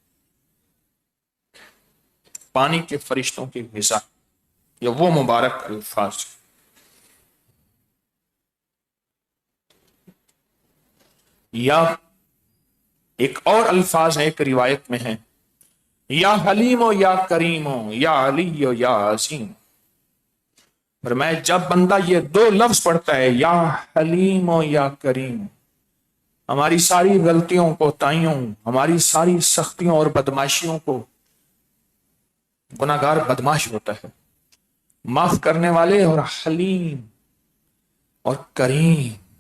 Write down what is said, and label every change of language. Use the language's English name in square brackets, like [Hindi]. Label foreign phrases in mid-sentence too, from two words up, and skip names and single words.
[Urdu] پانی کے فرشتوں کی غذا، یہ وہ مبارک الفاظ ہیں۔ یا ایک اور الفاظ ہے، ایک روایت میں ہے [Arabic] یا حلیم و یا کریم و یا علی و یا عظیم۔ [Urdu] اور میں جب بندہ یہ دو لفظ پڑھتا ہے [Arabic] یا حلیم و یا کریم، [Urdu] ہماری ساری غلطیوں کو، تائیوں، ہماری ساری سختیوں اور بدماشیوں کو، گناہگار بدماش ہوتا ہے، معاف کرنے والے، اور حلیم اور کریم۔